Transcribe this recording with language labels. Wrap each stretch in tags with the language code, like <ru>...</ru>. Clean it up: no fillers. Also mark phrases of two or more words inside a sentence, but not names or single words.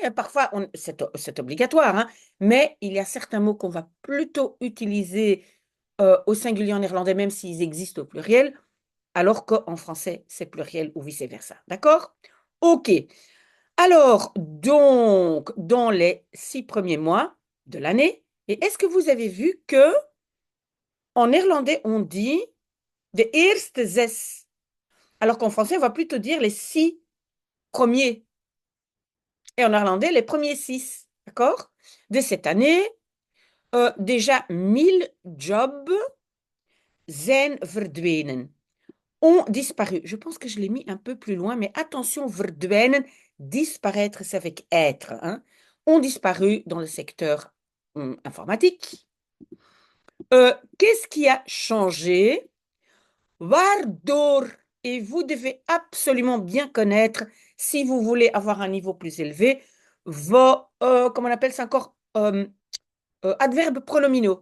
<fr>Parfois, c'est obligatoire, hein, mais il y a certains mots qu'on va plutôt utiliser au singulier en néerlandais, même s'ils existent au pluriel alors qu'en français, c'est pluriel ou vice-versa. D'accord? OK. Alors, donc, dans les 6 premiers mois de l'année, et est-ce que vous avez vu que en néerlandais, on dit</fr> <nl>de eerste zes,</nl> <fr>alors qu'en français, on va plutôt dire les 6 premiers, et en néerlandais, les premiers 6. D'accord? De cette année, déjà 1000</fr> <nl>jobs zijn verdwenen.</nl> <fr>Ont disparu. Je pense que je l'ai mis un peu plus loin, mais attention, verdwijnen, disparaître, c'est avec être, hein, ont disparu dans le secteur informatique. Qu'est-ce qui a changé? Waardoor, et vous devez absolument bien connaître, si vous voulez avoir un niveau plus élevé, vos, comment on appelle ça encore, adverbes pronominaux.</fr>